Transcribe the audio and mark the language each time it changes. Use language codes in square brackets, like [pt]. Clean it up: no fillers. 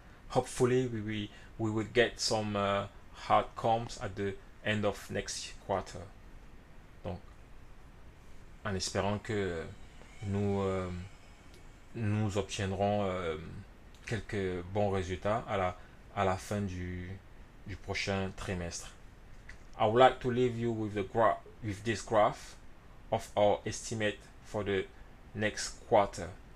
[en] Hopefully, we will get some hard comps at the end of next quarter. [fr] Donc, en espérant que nous obtiendrons quelques bons résultats à la fin du prochain trimestre. [en] I would like to leave you with this graph of our estimate for the next quarter.